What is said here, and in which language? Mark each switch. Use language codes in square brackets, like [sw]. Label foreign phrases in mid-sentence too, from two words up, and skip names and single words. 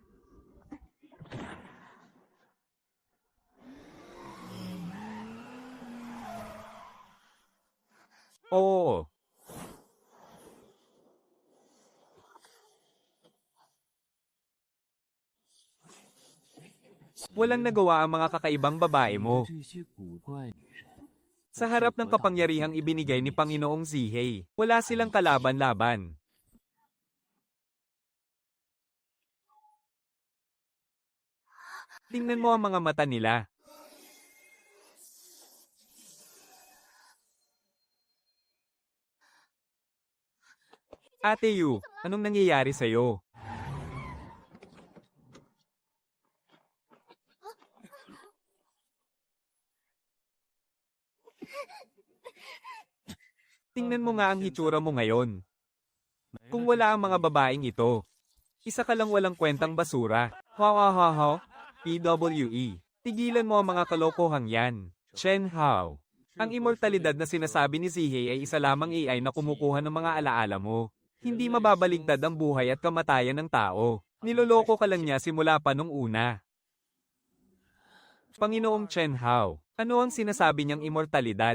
[tl] Oo. Walang nagawa ang mga kakaibang babae mo. [zh] 这些古怪女人， [tl] Sa harap ng kapangyarihang ibinigay ni Panginoong Zihei, wala silang kalaban-laban. Tingnan mo ang mga mata nila. Ate Yu, anong nangyayari sa'yo? Tingnan mo nga ang hitsura mo ngayon. Kung wala ang mga babaeng ito, isa ka lang walang kwentang basura. Ha ha ha ha. PWE. Tigilan mo ang mga kalokohang yan. Chen Hao. Ang immortalidad na sinasabi ni Zihei ay isa lamang AI na kumukuha ng mga alaala mo. Hindi mababaligtad ang buhay at kamatayan ng tao. Niloloko ka lang niya simula pa nung una. Panginoong Chen Hao, ano ang sinasabi niyang immortalidad?